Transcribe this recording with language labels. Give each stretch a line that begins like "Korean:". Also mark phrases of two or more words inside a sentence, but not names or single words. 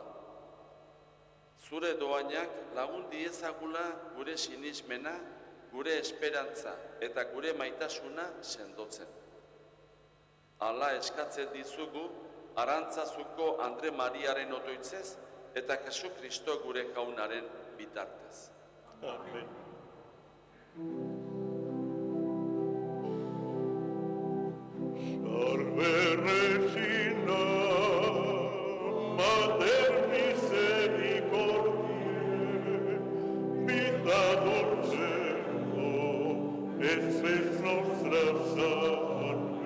Basque: Zure doainak lagun diezagula gure sinismena, gure esperantza eta gure maitasuna sendotzen. Hala eskatzen dizugu, Arantzazuko Andre Mariaren otoitzez eta Jesu Kristo gure jaunaren bitartez. Amen.
Latin: Salve Regina, Mater misericordiae, vita dulcendo, et spes nostra salve.